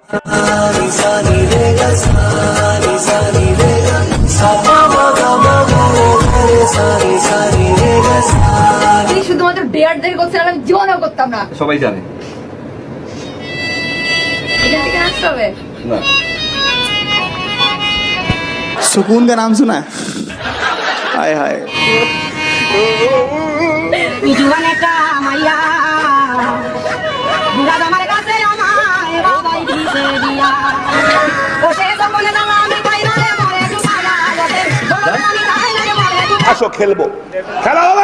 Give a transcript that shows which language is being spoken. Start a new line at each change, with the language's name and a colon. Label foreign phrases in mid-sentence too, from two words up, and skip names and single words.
Bangla: শুধুমাত্র বিয়ার দেখে করছিলাম, আমি জীবনেও করতাম না। সবাই জানে এখান থেকে আসতে হবে।
Hindi: सुकून का नाम सुना है? हाय हाय
Bangla: আসো খেলবো, খেলা হবে।